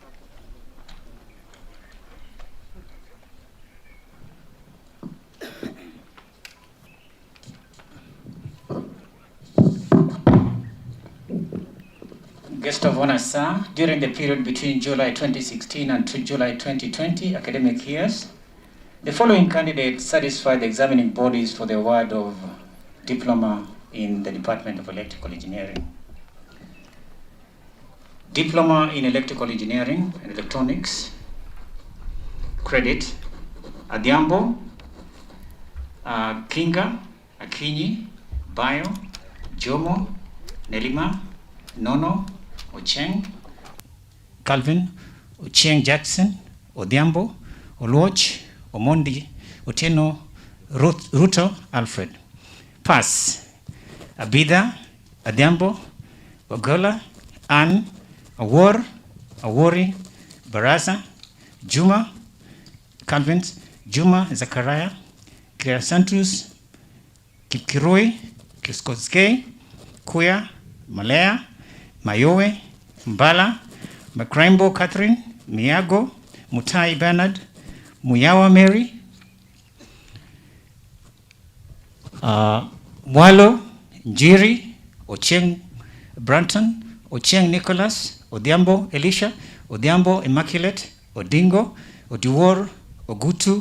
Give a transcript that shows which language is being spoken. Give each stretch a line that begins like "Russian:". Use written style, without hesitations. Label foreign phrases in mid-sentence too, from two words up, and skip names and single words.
English: Guest of honor, sir, during the period between July 2016 and July 2020 academic years, The following candidates satisfy the examining bodies for the award of diploma in the Department of Electrical Engineering. Diploma in Electrical Engineering and Electronics. Credit: Adhiambo, Kinga, Akinyi, Bayo, Jomo, Nelima, Nono, Ocheng, Calvin, Ochieng Jackson, Odhiambo, Oluoch, Omondi, Otieno, Ruto, Alfred. Pass: Abida, Adhiambo, Ogola, Ann, Awor, Awori, Baraza, Juma, Calvin, Juma, Zachariah, Claire Santos, Kipkirui, Kiskoskei, Kuya, Malaya, Mayowe, Mbala, Macraimbo Catherine, Miago, Mutai Bernard, Muyawa Mary, Mwalo, Njiri, Ochieng Branton, Ochieng Nicholas, Odhiambo Elisha, Odhiambo Immaculate, Odingo, Odiwor, Ogutu,